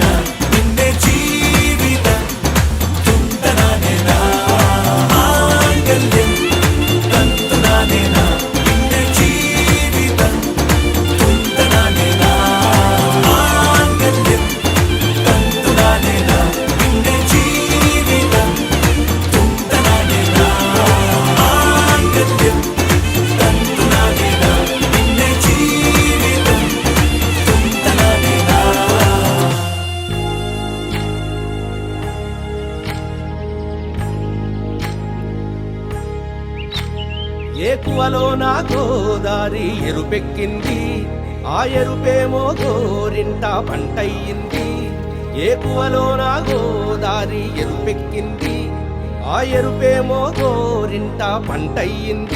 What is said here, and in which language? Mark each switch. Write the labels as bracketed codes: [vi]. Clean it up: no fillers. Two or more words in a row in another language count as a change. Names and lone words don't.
[ml] പിന്നെ ജീവിതം തുന്തനാനേന മാംഗല്യം തന്തുനാനേന പിന്നെ ജീവിതം തുന്തനാനേന മാംഗല്യം തന്തുനാനേന പിന്നെ ജീവിതം തുന്തനാനേന മാംഗല്യം തന്തുനാനേന പിന്നെ ജീവിതം തുന്തനാനേന [te] ఏకువలో నా గోదారి ఎరుపెక్కింది ఆ ఎరుపేమో గోరింట పంటయ్యింది ఏకువలో నా గోదారి ఎరుపెక్కింది ఆ ఎరుపేమో గోరింట పంటయ్యింది